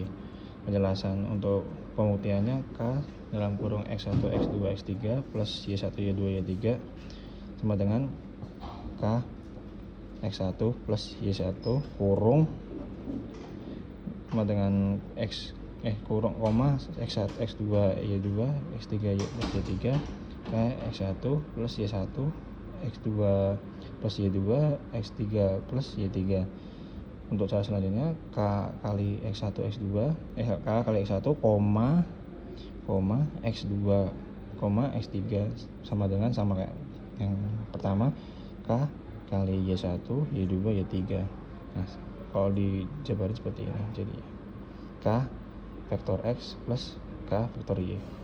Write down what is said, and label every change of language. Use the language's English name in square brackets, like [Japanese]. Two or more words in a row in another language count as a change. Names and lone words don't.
[Indonesian] Penjelasan untuk pembuktiannya, K dalam kurung X1, X2, X3 plus Y1, Y2, Y3 sama dengan K X1 plus Y1 kurung sama dengan X kurung koma X1, X2, Y2, X3, Y3 K X1 plus Y1 X2 plus Y2 X3 plus Y3. Untuk cara selanjutnya, K kali X1 X2 K kali X1 koma X2 X3 sama kayak yang pertama, K kali Y1 Y2 Y3. Nah, kalau dijabarin seperti ini, jadi K vektor X plus K vektor Y.